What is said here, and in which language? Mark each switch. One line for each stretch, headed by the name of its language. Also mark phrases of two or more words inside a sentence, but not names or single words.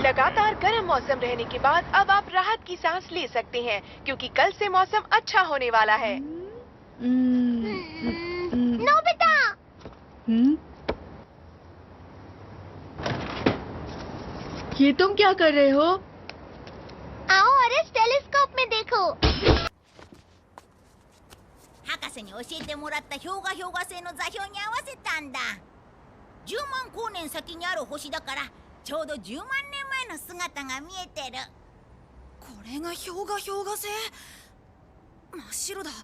Hindi: लगातार गर्म मौसम रहने के बाद अब आप राहत की सांस ले सकते हैं क्योंकि कल से मौसम अच्छा होने वाला है। नोबिता! ये तुम क्या कर rहे हो? आओ और इस टेलीस्कोप में देखो।
Japanese: 博士に教えてもらった氷河星の座標に合わせたんだ。10万光年先にある星だからちょうど10万年前の姿が見えてる。これが氷河星？真っ白だ。